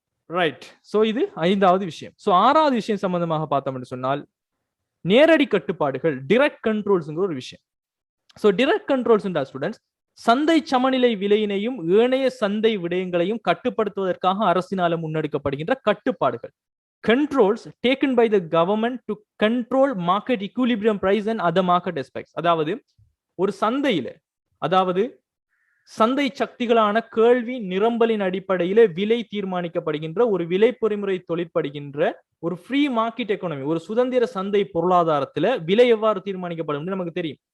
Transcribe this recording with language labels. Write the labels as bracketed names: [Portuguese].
[Tamil] Right, so இது 5வது விஷயம். ஸோ 6வது விஷயம் சம்பந்தமாக பார்த்தோம்னு சொன்னால் நேரடி கட்டுப்பாடுகள், டிரெக்ட் கண்ட்ரோல்ஸ்ங்கிற ஒரு விஷயம். ஸோ டிரெக்ட் கண்ட்ரோல்ஸ் ஸ்டூடெண்ட்ஸ், சந்தை சமநிலை விலையினையும் ஏனைய சந்தை விடயங்களையும் கட்டுப்படுத்துவதற்காக அரசினால முன்னெடுக்கப்படுகின்ற கட்டுப்பாடுகள். [English] controls taken by the government to control market equilibrium price and other market aspects. [Tamil] அதாவது ஒரு சந்தையில, அதாவது சந்தை சக்திகளான கேள்வி நிரம்பலின் அடிப்படையில விலை தீர்மானிக்கப்படுகின்ற ஒரு விலை பொறிமுறை தொழிற்படுகின்ற ஒரு ஃப்ரீ மார்க்கெட் எக்கானமி, ஒரு சுதந்திர சந்தை பொருளாதாரத்துல விலை எவ்வாறு தீர்மானிக்கப்படும் நமக்கு தெரியும்.